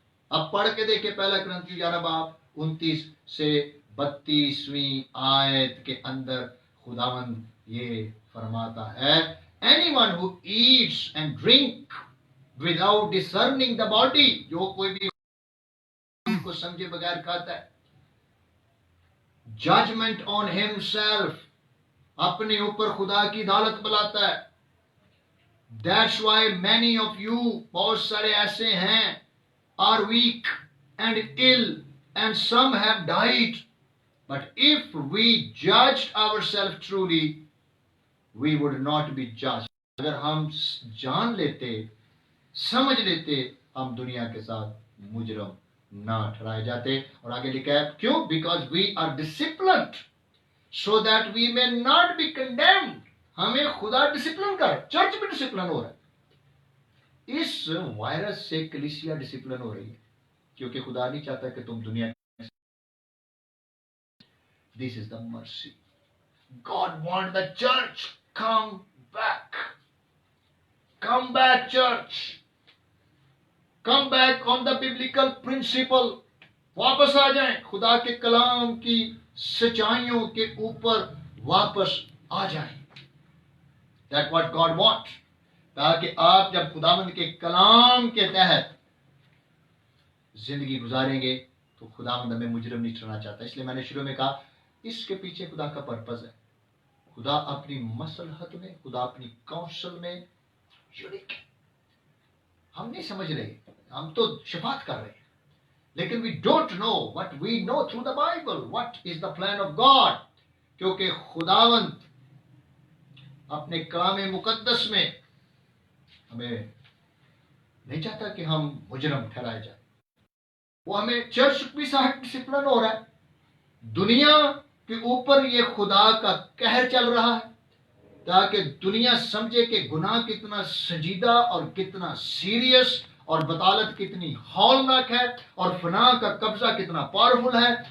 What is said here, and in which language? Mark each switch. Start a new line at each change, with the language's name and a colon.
Urdu: اب پڑھ کے دیکھیں پہلا کرنتھیوں 11 باب 29 سے 32ویں آیت کے اندر خداوند یہ فرماتا ہے،
English: anyone who eats and drink without discerning the body،
Urdu: جو کوئی بھی کو سمجھے بغیر کھاتا ہے،
English: judgment on himself،
Urdu: اپنے اوپر خدا کی عدالت بلاتا ہے.
English: That's why many of you،
Urdu: بہت سارے ایسے ہیں،
English: are weak and ill and some have died. But if we judged ourselves truly, we would not be judged.
Urdu: اگر ہم جان لیتے، سمجھ لیتے، ہم دنیا کے ساتھ مجرم نہ ٹھہرائے جاتے. اور آگے لکھا ہے کیوں؟
English: Because we are disciplined so that we may not be condemned.
Urdu: ہمیں خدا ڈسپلن کر، چرچ بھی ڈسپلن ہو رہا ہے. اس وائرس سے کلیسیا ڈسپلن ہو رہی ہے، کیونکہ خدا نہیں چاہتا کہ تم دنیا.
English: This is the mercy. God wants the church come back. Come back, church. Come back on the biblical principle.
Urdu: واپس آ جائیں، خدا کے کلام کی سچائیوں کے اوپر واپس آ جائیں.
English: That's what God wants.
Urdu: تاکہ آپ جب خداوند کے کلام کے تحت زندگی گزاریں گے تو خداوند ہمیں مجرم نہیں ٹھہرانا چاہتا. اس لیے میں نے شروع میں کہا اس کے پیچھے خدا کا پرپز ہے. خدا اپنی مصلحت میں، خدا اپنی کونسل میں یونیک ہے. ہم نہیں سمجھ رہے، ہم تو شفاعت کر رہے ہیں،
English: لیکن we don't know what we know through the Bible, what is the plan of God.
Urdu: کیونکہ خداوند اپنے کلام مقدس میں ہمیں نہیں چاہتا کہ ہم مجرم ٹھہرائے جائیں. وہ ہمیں چرچ بھی صاحب ڈسپلن ہو رہا ہے، دنیا کے اوپر یہ خدا کا قہر چل رہا ہے تاکہ دنیا سمجھے کہ گناہ کتنا سنجیدہ اور کتنا سیریس اور بطالت کتنی ہولناک ہے اور فنا کا قبضہ کتنا پاورفل ہے.